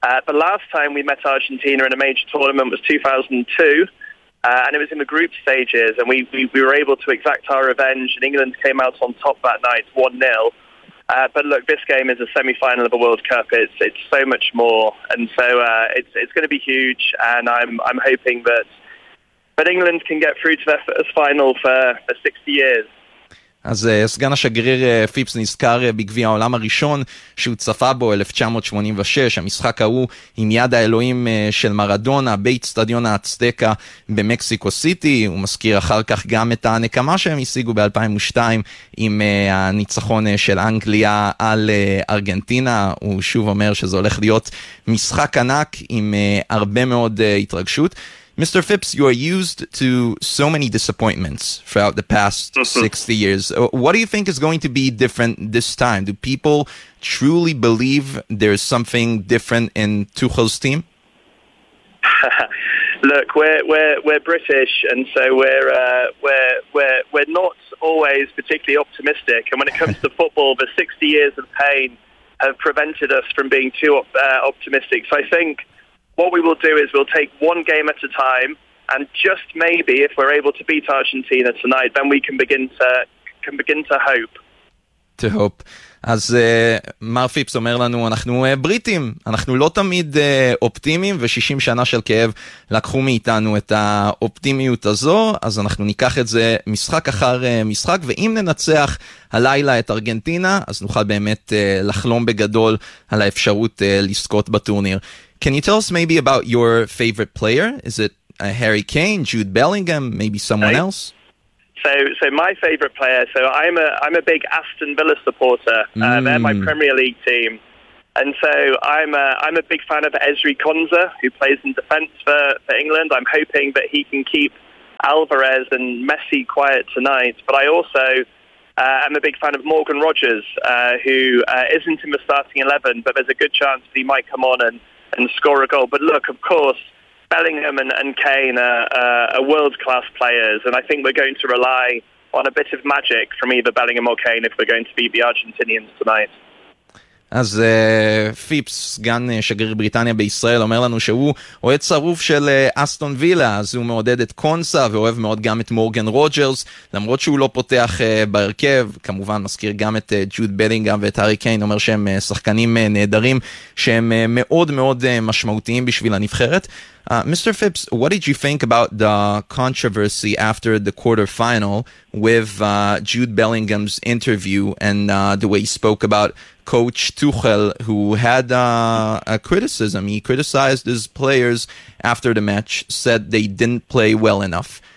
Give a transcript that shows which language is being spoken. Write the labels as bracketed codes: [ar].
[en] The last time we met Argentina in a major tournament was 2002, and it was in the group stages, and we were able to exact our revenge, and England came out on top that night, 1-0. But look, this game is a semi-final of a World Cup. It's so much more, and so it's going to be huge, and I'm hoping that but England can get through to their final for 60 years. [he] אז סגן השגריר פיפס נזכר בגביע העולם הראשון שהוא צפה בו 1986, המשחק ההוא עם יד האלוהים של מרדונה, בית סטדיון האצטקה במקסיקו סיטי, הוא מזכיר אחר כך גם את הנקמה שהם השיגו ב-2002 עם הניצחון של אנגליה על ארגנטינה, הוא שוב אומר שזה הולך להיות משחק ענק עם הרבה מאוד התרגשות. [en] Mr. Phipps, you are used to so many disappointments throughout the past 60 years. What do you think is going to be different this time? Do people truly believe there is something different in Tuchel's team? Look, we're British, and so we're not always particularly optimistic. And when it comes to football, the 60 years of pain have prevented us from being too optimistic. So I think what we will do is we'll take one game at a time, and just maybe if we're able to beat Argentina tonight, then we can begin to hope. to hope. [he] אז מר פיפס אומר לנו, אנחנו בריטים, אנחנו לא תמיד אופטימיים, ו-60 שנה של כאב לקחו מאיתנו את האופטימיות הזו, אז אנחנו ניקח את זה משחק אחר משחק, ואם ננצח הלילה את ארגנטינה, אז נוכל באמת לחלום בגדול על האפשרות לזכות בטורניר. [en] Can you tell us maybe about your favorite player? Is it Harry Kane, Jude Bellingham, maybe someone else? So my favorite player, so I'm a big Aston Villa supporter. They're my Premier League team. And so I'm a big fan of Ezri Konsa, who plays in defense for England. I'm hoping that he can keep Alvarez and Messi quiet tonight. But I also am a big fan of Morgan Rogers, who isn't in the starting 11, but there's a good chance that he might come on and score a goal. But look, of course, Bellingham and Kane are world-class players, and I think we're going to rely on a bit of magic from either Bellingham or Kane if we're going to beat the Argentinians tonight. [he] אז פיפס, סגן שגריר בריטניה בישראל, אומר לנו שהוא אוהד צרוף של אסטון וילה, אז הוא מעודד את קונסה ואוהב מאוד גם את מורגן רוג'רס, למרות שהוא לא פותח בהרכב, כמובן מזכיר גם את ג'וד בלינגהאם ואת הארי קיין, אומר שהם שחקנים נהדרים שהם מאוד מאוד משמעותיים בשביל הנבחרת. [en] Mr. Phipps, what did you think about the controversy after the quarterfinal with Jude Bellingham's interview and the way he spoke about Coach Tuchel, who had a criticism? He criticized his players after the match, said they didn't play well enough.